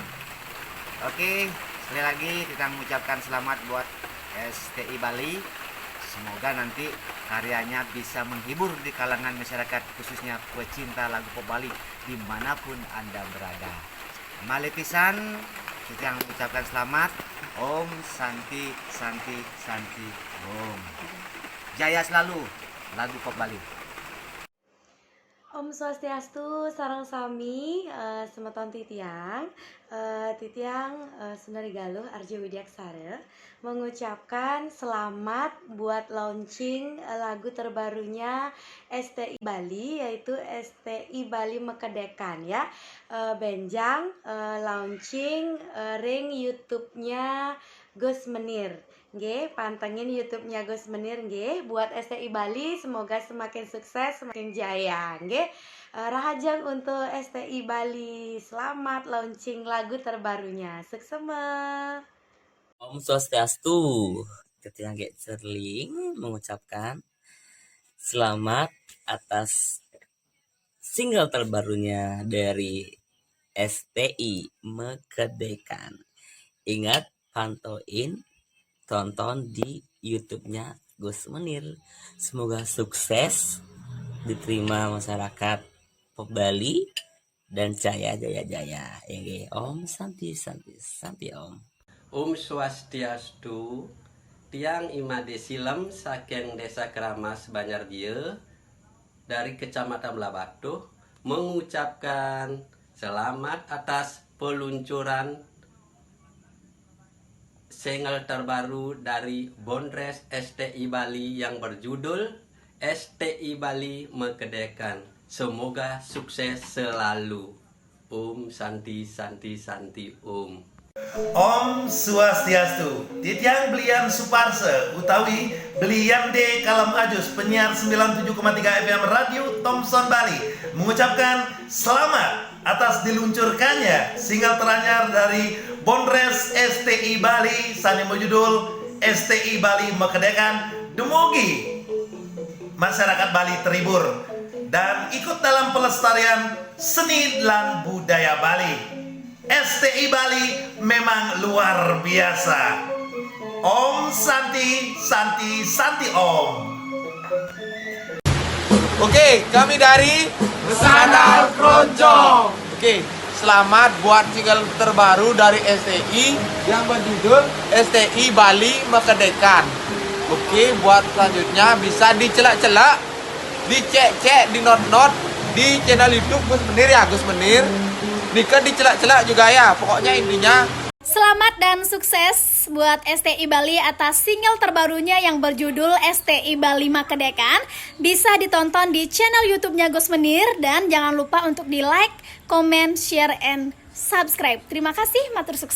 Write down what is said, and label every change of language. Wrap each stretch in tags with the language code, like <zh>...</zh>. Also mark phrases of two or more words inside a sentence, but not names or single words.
<id>Oke, sekali lagi kita mengucapkan selamat buat STI Bali. Semoga nanti karyanya bisa menghibur di kalangan masyarakat, khususnya pecinta lagu pop Bali dimanapun Anda berada. Malepisan kita mengucapkan selamat.</id> <sa>Om Santi Santi Santi Om.</sa> <id>Jaya selalu lagu pop Bali.</id> <ban>Om Swastiastu, sarang sami, semeton Titiang,</ban> <id>Sundari Galuh, Arjo Widyaksara mengucapkan selamat buat launching lagu terbarunya STI Bali, yaitu STI Bali Mekedekan ya.</id> <ban>Benjang launching ring YouTube-nya Gus Menir.</ban> <id>Nggih, pantengin YouTube-nya Gus Menir nggih. Buat STI Bali semoga semakin sukses, semakin jaya nggih. Rahajang untuk STI Bali. Selamat launching lagu terbarunya. Sukses.</id> <ban>Om Swastiastu.</ban> <id>Titiang Ge Cerling mengucapkan selamat atas single terbarunya dari STI Mekedekan. Ingat, pantauin, tonton di YouTube-nya Gus Menir. Semoga sukses, diterima masyarakat pop Bali dan jaya.</id> <sa>Om Santi Santi Santi Om.</sa> <ban>Om Swastiastu,</ban> <id>Tiang Imade Silem saking Desa Keramas Banjardieu dari Kecamatan Blabatuh mengucapkan selamat atas peluncuran single terbaru dari Bondres STI Bali yang berjudul STI Bali Mekedekan. Semoga sukses selalu.</id> <sa>Om Santi Santi Santi Om.</sa> <ban>Om Swastiastu. Titiang belian Suparse utawi belian de Kalam Ajus, penyiar 97,3 FM Radio Thompson Bali,</ban> <id>mengucapkan selamat atas diluncurkannya single teranyar dari Bondres STI Bali sani berjudul STI Bali Mekedekan. Dumugi masyarakat Bali terhibur dan ikut dalam pelestarian seni dan budaya Bali. STI Bali memang luar biasa.</id> <sa>Om Santi Santi Santi Om.</sa> <id>Oke, kami dari Sandal Keroncong. Oke, selamat buat single terbaru dari STI yang berjudul STI Bali Mekedekan. Oke, buat selanjutnya bisa dicelak-celak, dicek-cek, di not-not di channel YouTube Gus Menir ya, Gus Menir. Nika dicelak-celak juga ya, pokoknya intinya. Selamat dan sukses buat STI Bali atas single terbarunya yang berjudul STI Bali Mekedekan. Bisa ditonton di channel YouTube-nya Gus Menir dan jangan lupa untuk di</id> <en>like, comment, share, and subscribe.</en> <id>Terima kasih,</id> <ban>matur sukses.</ban>